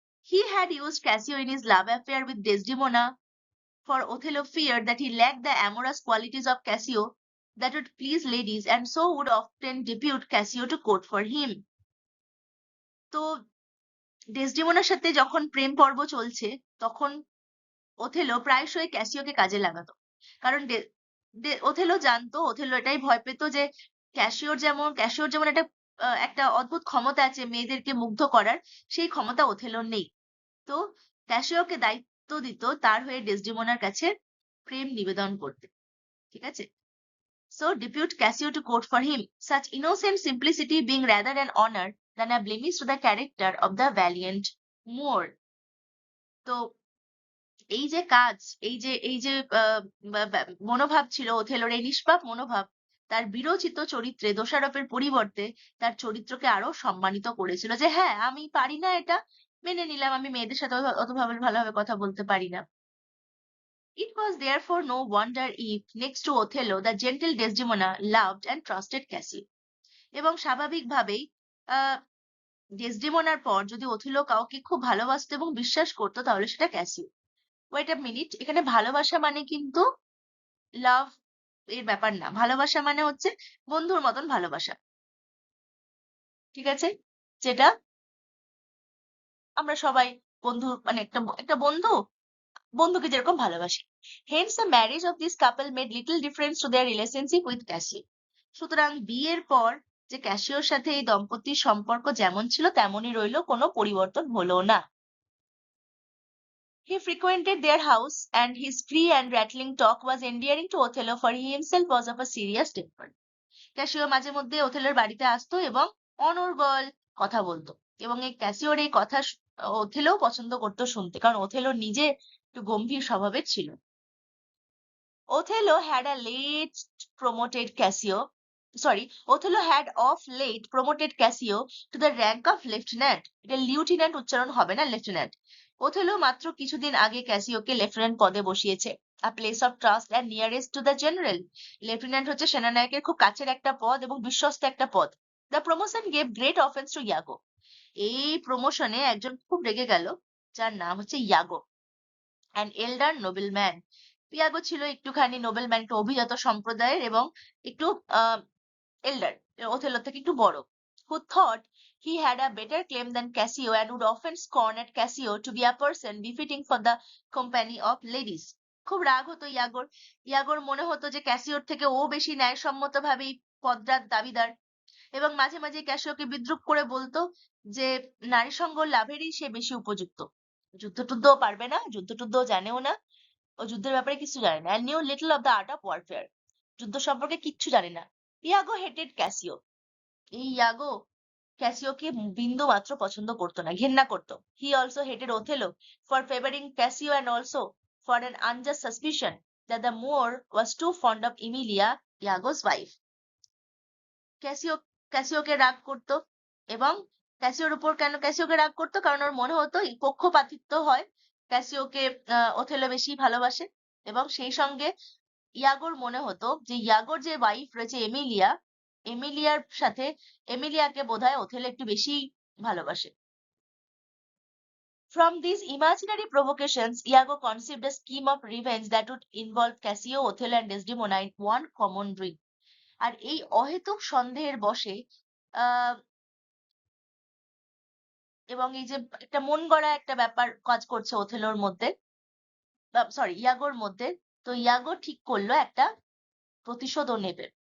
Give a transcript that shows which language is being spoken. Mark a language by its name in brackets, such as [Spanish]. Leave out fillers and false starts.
[English] He had used Cassio in his love affair with Desdemona, for Othello feared that he lacked the amorous qualities of Cassio that would please ladies, and so would often depute Cassio to court for him. [Bangla] তো ডেসডেমোনার সাথে যখন প্রেম পর্ব চলছে, তখন Othello প্রায়শই ক্যাসিওকে কাজে লাগাতো, কারণ Othello জানতো, ওথেলো এটাই ভয় পেত যে ক্যাসিওর যেমন একটা অদ্ভুত ক্ষমতা আছে মেয়েদেরকে মুগ্ধ করার, সেই ক্ষমতা ওথেলোর নেই। তো ক্যাসিওকে দায়িত্ব দিত তার হয়ে ডেসডেমোনার কাছে প্রেম নিবেদন করতে। ঠিক আছে? [English] So depute Cassio to court for him, such innocent simplicity being rather an honor than a blemish to the character of the valiant Moor. [Bangla] তো এই যে কাজ, এই যে মনোভাব ছিল ওথেলোর, এই নিষ্পাপ মনোভাব তার বিরচিত চরিত্রে দোষারোপের পরিবর্তে তার চরিত্রকে আরো সম্মানিত করেছিল, যে হ্যাঁ আমি পারি না এটা, মেনে নিলাম, আমি মেয়েদের সাথে অত ভালোভাবে কথা বলতে পারি না। [English] It was therefore no wonder if, next to Othello, the gentle Desdemona loved and trusted Cassio. [Bangla] এবং স্বাভাবিকভাবেই আহ ডেসডেমোনার পর যদি ওথেলো কাউকে খুব ভালোবাসতো এবং বিশ্বাস করতো, তাহলে সেটা ক্যাসিও। [English] wait a minute, [Bangla] এখানে ভালোবাসা মানে কিন্তু লাভ এর ব্যাপার না। ভালোবাসা মানে হচ্ছে বন্ধুর মতন ভালোবাসা, ঠিক আছে? যেটা আমরা সবাই বন্ধু, মানে একটা একটা বন্ধুকে যেরকম ভালোবাসি। [English] Hence the marriage of this couple made little difference to their relationship with Cassio. [Bangla] সুতরাং বিয়ের পর যে ক্যাসিওর সাথে এই দম্পতির সম্পর্ক যেমন ছিল তেমনই রইলো, কোনো পরিবর্তন হলো না। [English] He frequented their house, and his free and rattling talk was endearing to Othello, for he himself was of a serious temper. [Bangla] Casio মাঝে মধ্যে ওথেলোর বাড়িতে আসতো এবং অনর্গল কথা বলতো, এবং এই ক্যাসিওর এই কথা ওথেলো পছন্দ করতো শুনতে, কারণ ওথেলো নিজে একটু গম্ভীর স্বভাবের ছিল। [English] Othello had a late promoted Cassio, sorry, Othello had of late promoted Cassio to the rank of lieutenant. [Bangla] এটা লিউটিন্যান্ট উচ্চারণ হবে না, লেফটেন্যান্ট। ওথেলো মাত্র কিছুদিন আগে ক্যাসিওকে লেফটেন্যান্ট পদে বসিয়েছে। [English] A place of trust and nearest to the general. [Bangla] Lieutenant হচ্ছে সেনানায়কের খুব কাছের একটা পদ এবং বিশ্বস্ত একটা পদ। [English] The promotion gave great offense to Iago. [Bangla] এই প্রমোশনে একজন খুব রেগে গেল, যার নাম হচ্ছে ইয়াগো, [English] an elder nobleman. [Bangla] ইয়াগো ছিল একটুখানি নোবেলম্যান, একটু অভিজাত সম্প্রদায়ের এবং একটু এল্ডার, ওথেলোর থেকে একটু বড়, [English] who thought he had a better claim than Cassio and would often scorn at Cassio to be a person befitting for the company of ladies. [Bangla] খুব রাগ হতো ইয়াগোর। ইয়াগোর মনে হতো যে ক্যাসিওর থেকে ও বেশি ন্যায়সম্মত ভাবেই পদটার দাবিদার, এবং মাঝে মাঝে ক্যাসিওকে বিদ্রূপ করে বলতো যে নারী সঙ্গ লাভেরই সে বেশি উপযুক্ত। যুদ্ধ টুদ্ধও পারবে না, যুদ্ধ টুদ্ধও জানেও না, ও যুদ্ধের ব্যাপারে কিছু জানে না, [English] and knew little of the art of warfare. [Bangla] যুদ্ধ সম্পর্কে কিচ্ছু জানে না। [English] Iago hated Cassio. [Bangla] এই ইয়াগো ক্যাসিওকে বিন্দু মাত্র পছন্দ করতো না, ঘেন্না করতো। [English] He also hated Othello for favouring Cassio, and also for an unjust suspicion that the Moor was too fond of Emilia, Iago's wife. [Bangla] Casio ক্যাসিওকে রাগ করতো, এবং ক্যাসিওর উপর কেন ক্যাসিওকে রাগ করতো, কারণ ওর মনে হতো পক্ষপাতিত্ব হয়, ক্যাসিওকে ওথেলো বেশি ভালোবাসে, এবং সেই সঙ্গে ইয়াগোর মনে হতো যে ইয়াগোর যে ওয়াইফ রয়েছে এমিলিয়া, এমিলিয়ার সাথে এমিলিয়াকে বোধহয় ওথেলো একটু বেশি ভালোবাসে। [English] From these imaginary provocations, Iago conceived a scheme of revenge that would involve Cassio, Othello, and Desdemona in one common dream. [Bangla] আর এই অহেতুক সন্দেহের বশে আহ এবং এই যে একটা মন গড়া একটা ব্যাপার কাজ করছে ওথেলোর মধ্যে, সরি ইয়াগোর মধ্যে, তো ইয়াগো ঠিক করলো একটা প্রতিশোধও নেবে।